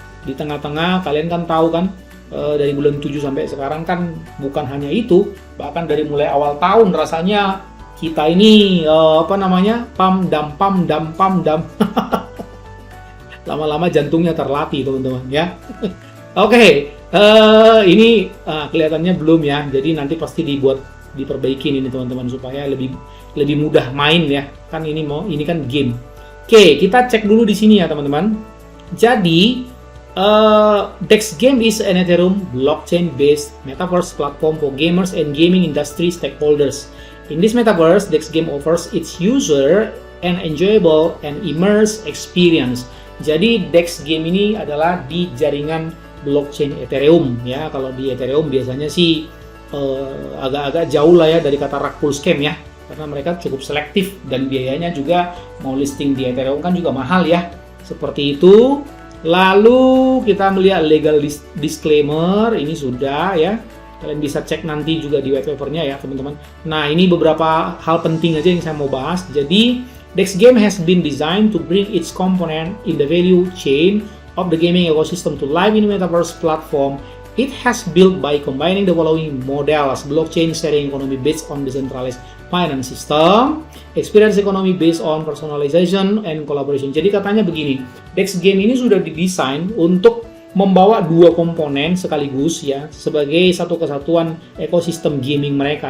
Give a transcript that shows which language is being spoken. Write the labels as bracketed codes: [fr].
[id] Di tengah-tengah kalian kan tahu kan, dari bulan 7 sampai sekarang kan bukan hanya itu, bahkan dari mulai awal tahun rasanya kita ini pam dam. Lama-lama jantungnya terlatih teman-teman ya. Oke. Ini kelihatannya belum ya, jadi nanti pasti diperbaiki ini teman-teman supaya lebih mudah main ya. Kan ini kan game. Oke, kita cek dulu di sini ya teman-teman. [en] Jadi Dex Game is an Ethereum blockchain-based metaverse platform for gamers and gaming industry stakeholders. In this metaverse, Dex Game offers its user an enjoyable and immersive experience. [id] Jadi Dex Game ini adalah di jaringan blockchain Ethereum ya. Kalau di Ethereum biasanya sih agak-agak jauh lah ya dari kata rug pull scam ya, karena mereka cukup selektif dan biayanya juga mau listing di Ethereum kan juga mahal ya, seperti itu. Lalu kita melihat legal disclaimer, ini sudah ya, kalian bisa cek nanti juga di white papernya ya teman-teman. Nah, ini beberapa hal penting aja yang saya mau bahas. [en] Jadi Dex Game has been designed to bring its component in the value chain of the gaming ecosystem to live in a metaverse platform. It has built by combining the following models: blockchain sharing economy based on decentralized finance system, experience economy based on personalization and collaboration. [id] Jadi katanya begini, Dex Game ini sudah didesain untuk membawa dua komponen sekaligus ya, sebagai satu kesatuan ekosistem gaming mereka.